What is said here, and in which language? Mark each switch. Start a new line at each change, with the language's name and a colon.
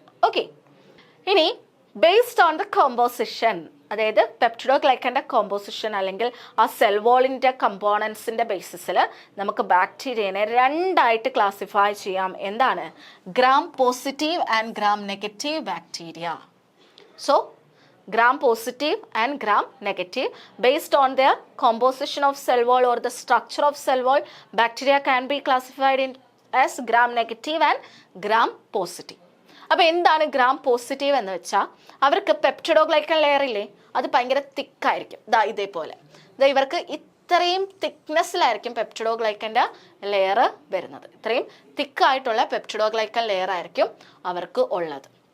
Malayalam: Okay, ഇനി
English: based on the composition,
Malayalam: അതായത് പെപ്റ്റിഡോഗ്ലൈക്കൻ്റെ composition അല്ലെങ്കിൽ ആ സെൽ വോളിൻ്റെ കമ്പോണൻസിൻ്റെ ബേസിസിൽ നമുക്ക് ബാക്ടീരിയനെ രണ്ടായിട്ട് ക്ലാസിഫൈ ചെയ്യാം. എന്താണ്?
English: Gram positive and gram negative bacteria. So gram positive and gram negative, based on their composition of cell wall or the structure of cell wall, bacteria can be classified in as gram negative and gram positive.
Malayalam: അപ്പോൾ എന്താണ് gram positive എന്ന് വെച്ചാൽ, അവർക്ക് peptidoglycan layer ഇല്ലേ, അത് ഭയങ്കര തിക്കായിരിക്കും. ഇതേപോലെ ഇവർക്ക് ഇത്രയും തിക്നെസ്സിലായിരിക്കും പെപ്റ്റിഡോഗ്ലൈക്കൻ്റെ ലെയർ വരുന്നത്. ഇത്രയും തിക്കായിട്ടുള്ള പെപ്റ്റിഡോഗ്ലൈക്കൻ ലെയർ ആയിരിക്കും അവർക്ക് ഉള്ളത്.